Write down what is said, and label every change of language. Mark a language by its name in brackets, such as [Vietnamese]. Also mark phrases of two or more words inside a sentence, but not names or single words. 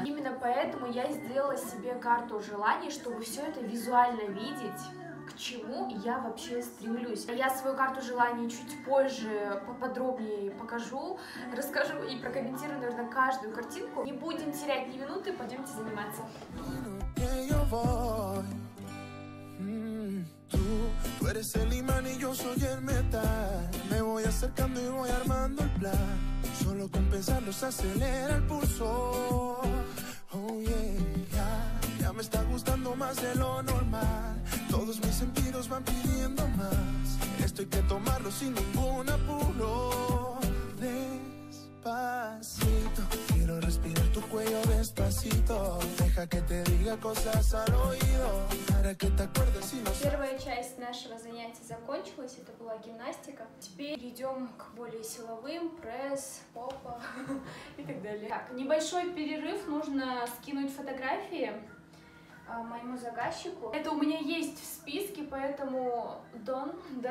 [Russian] Именно поэтому я сделала себе карту желаний, чтобы все это визуально видеть, к чему я вообще стремлюсь. Я свою карту желаний чуть позже поподробнее покажу, расскажу и прокомментирую, наверное, каждую картинку. Не будем терять ни минуты, пойдемте заниматься. [Spanish] Tú eres el imán y yo soy el metal. Me voy acercando y voy armando el plan. Solo con pensarlo se acelera el pulso. [English] Oh yeah, [Spanish] ya me está gustando más de lo normal. Todos mis sentidos van pidiendo más. Esto hay que tomarlo sin ningún apuro. Despacito, quiero respirar tu cuello despacito. Deja que te diga cosas al oído, para que te acuerdes y no... [Russian] Первая часть нашего занятия закончилась, это была гимнастика. Теперь идем к более силовым, пресс, попа и так далее. Так, небольшой перерыв, нужно скинуть фотографии моему заказчику. Это у меня есть в списке, поэтому Дон, да.